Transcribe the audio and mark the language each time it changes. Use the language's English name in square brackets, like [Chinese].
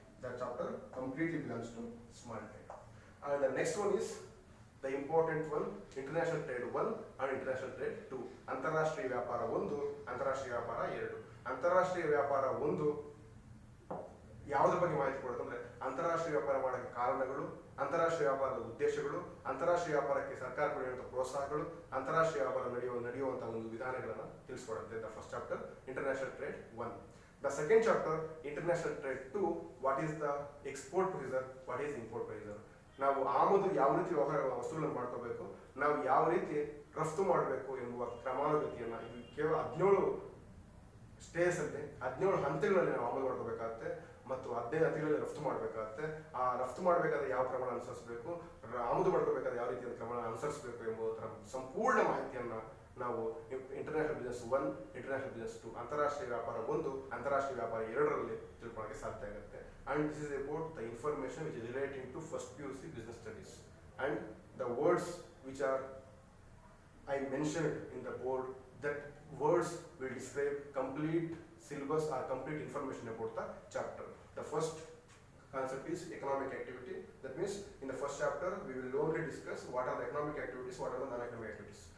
[English] That chapter completely belongs to small trade. And the next one is the important one, international trade 1 and international trade 2. [Kannada] ಅಂತಾರಾಷ್ಟ್ರೀಯ ವ್ಯಾಪಾರ 1, ಅಂತಾರಾಷ್ಟ್ರೀಯ ವ್ಯಾಪಾರ 2. ಅಂತಾರಾಷ್ಟ್ರೀಯ ವ್ಯಾಪಾರ 1 ಯಾವುದ್ರ ಬಗ್ಗೆ ಮಾಹಿತಿ ಕೊಡುತ್ತಂದ್ರೆ ಅಂತಾರಾಷ್ಟ್ರೀಯ ವ್ಯಾಪಾರ ಮಾಡೋಕ್ಕೆ ಕಾರಣಗಳು, ಅಂತಾರಾಷ್ಟ್ರೀಯ ವ್ಯಾಪಾರದ ಉದ್ದೇಶಗಳು, ಅಂತಾರಾಷ್ಟ್ರೀಯ ವ್ಯಾಪಾರಕ್ಕೆ ಸರ್ಕಾರ ಕೊಡುವಂತಹ ಪ್ರೋತ್ಸಾಹಗಳು, ಅಂತಾರಾಷ್ಟ್ರೀಯ ವ್ಯಾಪಾರ ನಡೆಯುವಂತಹ ಒಂದು ವಿಧಾನಗಳನ್ನು ತಿಳಿಸ್ಕೊಡುತ್ತೆ. [English] The first chapter international trade 1. The second chapter international trade 2, what is the export prices, what is import prices. [Kannada] ನಾವು ಆಮದು ಯಾವ ರೀತಿ ವಸ್ತುಗಳನ್ನು ಮಾಡ್ಕೋಬೇಕು, ನಾವು ಯಾವ ರೀತಿ ರಫ್ತು ಮಾಡಬೇಕು ಎಂಬುವ ಕ್ರಮಾನುಗತಿಯನ್ನು ಕೇವಲ 17 ಸ್ಟೇಜ್ ಅಲ್ಲಿ 17 ಹಂತಗಳಲ್ಲಿ ನಾವು ಆಮದು ಮಾಡ್ಕೋಬೇಕಾಗುತ್ತೆ ಮತ್ತು 15 ಹಂತಗಳಲ್ಲಿ ರಫ್ತು ಮಾಡಬೇಕಾಗುತ್ತೆ. ಆ ರಫ್ತು ಮಾಡಬೇಕಾದ್ರೆ ಯಾವ ಕ್ರಮ ಅನುಸರಿಸಬೇಕು, ಆಮದು ಮಾಡ್ಕೋಬೇಕಾದ್ರೆ ಯಾವ ರೀತಿಯ ಕ್ರಮ ಅನುಸರಿಸಬೇಕು ಎಂಬುದರ ಸಂಪೂರ್ಣ ಮಾಹಿತಿಯನ್ನು ನಾವು ಇಂಟರ್ನ್ಯಾಷನಲ್ ಬಿಸ್ನೆಸ್ 1, ಇಂಟರ್ನ್ಯಾಷನಲ್ ಬಿಸ್ನೆಸ್ 2, ಅಂತಾರಾಷ್ಟ್ರೀಯ ವ್ಯಾಪಾರ 1, ಅಂತಾರಾಷ್ಟ್ರೀಯ ವ್ಯಾಪಾರ 2ರಲ್ಲಿ ತಿಳ್ಕೊಳ್ಳೋಕೆ ಸಾಧ್ಯ ಆಗುತ್ತೆ. [English] And this is about the information which is relating to first PUC business studies, and the words which are I mentioned in the board, that words will describe complete syllabus or complete information about the chapter. The first concept is economic activity. That means in the first chapter we will only discuss what are the economic activities, what are the non-economic activities.